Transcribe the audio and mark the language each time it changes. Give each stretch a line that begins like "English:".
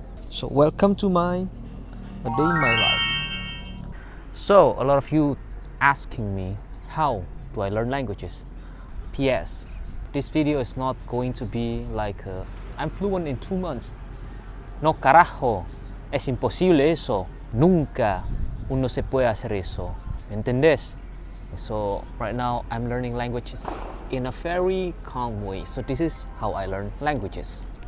English: So welcome to my a day in my life. So a lot of you asking me how do I learn languages? PS, this video is not going to be like I'm fluent in 2 months.
Spanish: No carajo, es imposible eso. Nunca uno se puede hacer eso. ¿Entendés?
English: So right now I'm learning languages in a very calm way. So this is how I learn languages.